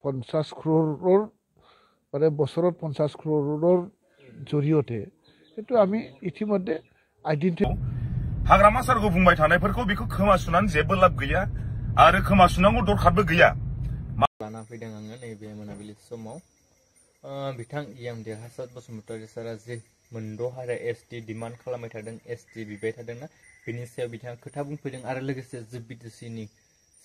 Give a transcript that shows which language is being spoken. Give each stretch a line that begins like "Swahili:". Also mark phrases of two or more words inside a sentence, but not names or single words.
Assamese: 50 crore মানে বছৰত 50 crore জৰিয়তে সেইটো আমি ইতিমধ্যে আইডেন্টিফাই
Bodo: हाग्रामा सारखौ बुंबाय थानायफोरखौ बेखौ खोमासुनानै जेबो लाब गैया आरो खोमासुनांगौ दरखारबो गैया लाना फैदों आङो नैबे मोनाबिलि समाव बिथां इयाम देरहासार बसुमतारी सारा जे मोनद' हारा एसटि डिमान्ड खालामबाय थादों एसटि बिबाय थादोंना बेनि सायाव बिथाङा खोथा बुंफैदों आरो लोगोसे जि बिटिसिनि जि